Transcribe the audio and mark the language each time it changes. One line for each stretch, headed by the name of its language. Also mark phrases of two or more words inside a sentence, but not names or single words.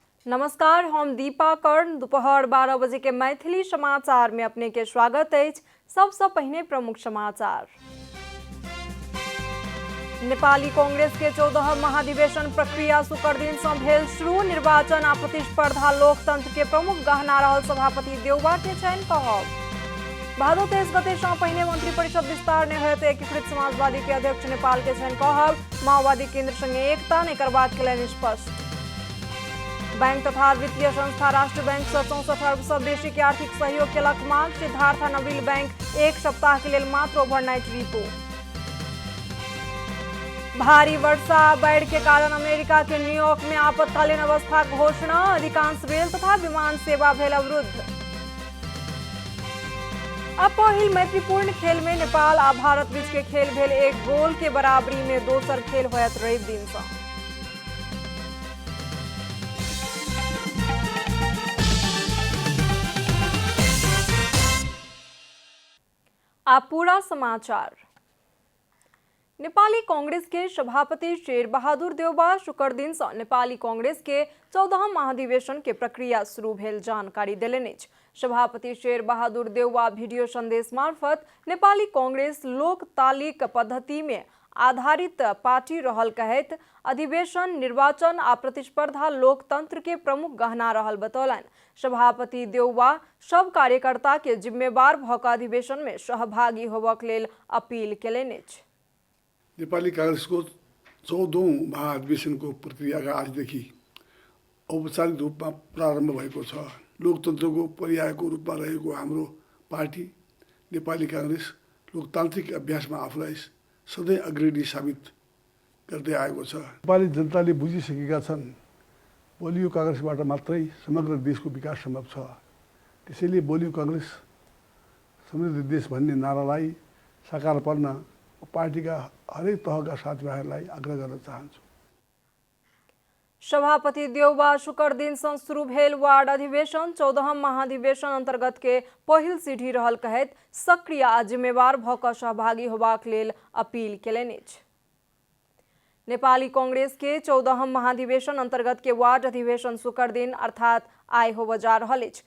Maithili: नमस्कार, हम दीपा कर्ण। दोपहर 12 बजे के मैथिली समाचार में अपने के स्वागत है। सबसे पहले प्रमुख समाचार। नेपाली कांग्रेस के 14 महाधिवेशन प्रक्रिया शुक्र दिन से भेल शुरू। निर्वाचन आ प्रतिस्पर्धा लोकतंत्र के प्रमुख गहना रहल सभापति देउबा के छनि कहब। भादो 23 गते से पहले मंत्री परिषद विस्तार नहीं होते एकीकृत समाजवादी के अध्यक्ष नेपाल के छनि कहब। माओवादी केंद्र संगे एकता नहीं करबाक केलनि स्पष्ट। बैंक तथा वित्तीय संस्था राष्ट्र बैंक से 64 अरब से बेसी के आर्थिक सहयोग केलक मांग। सिद्धार्थ नबील बैंक एक सप्ताह के लिए मात्र
English: overnight repo.
Maithili: भारी वर्षा बाढ़ के कारण अमेरिका के न्यूयॉर्क में आपातकालीन अवस्था घोषणा। अधिकांश रेल तथा विमान सेवा भेल अवरुद्ध। अब पहिल मैत्रीपूर्ण खेल में नेपाल आ भारत बीच के खेल भेल 1 गोल के बराबरी में दोसर खेल होयत रवि दिन से। आप पूरा समाचार। नेपाली कांग्रेस के सभापति शेर बहादुर देउबा शुक्र दिन से नेपाली कांग्रेस के 14 महाधिवेशन के प्रक्रिया शुरू भेल जानकारी देलनि। सभापति शेर बहादुर देउबा वीडियो संदेश मार्फत नेपाली कांग्रेस लोकतालिक पद्धति में आधारित पार्टी रहल कहत अधिवेशन निर्वाचन आ प्रतिस्पर्धा लोकतंत्र के प्रमुख गहना रहल बतौलन। सभापति देउबा सब कार्यकर्ता के जिम्मेवार भक अधिवेशन में सहभागी होबक लेल अपील केलनि।
Nepali: नेपाली कांग्रेसको 14औं महाधिवेशनको प्रक्रियाका आजदेखि औपचारिक रूपमा प्रारम्भ भएको छ। लोकतन्त्रको पर्यायको रूपमा रहेको हाम्रो पार्टी नेपाली कांग्रेस लोकतान्त्रिक अभ्यासमा आफूलाई सधैँ अग्रणी साबित गर्दै आएको छ। नेपाली जनताले बुझिसकेका छन् बलियो कांग्रेसबाट मात्रै समग्र देशको विकास सम्भव छ। त्यसैले बलियो कांग्रेस समृद्ध देश भन्ने नारालाई साकार पार्न पार्टीका हरेक तहका साथीभाइहरूलाई आग्रह गर्न चाहन्छु।
Maithili: सभापति देउबा शुक्र दिन से शुरू भेल वार्ड अधिवेशन 14 महाधिवेशन अंतर्गत के पहिल सीढ़ी रहल कहत सक्रिय आ जिम्मेवार भक सहभागी होबाक लेल अपील केलनि। नेपाली कांग्रेस के 14 महाधिवेशन अंतर्गत के वार्ड अधिवेशन शुक्र दिन अर्थात आय होब जा रहल अछि।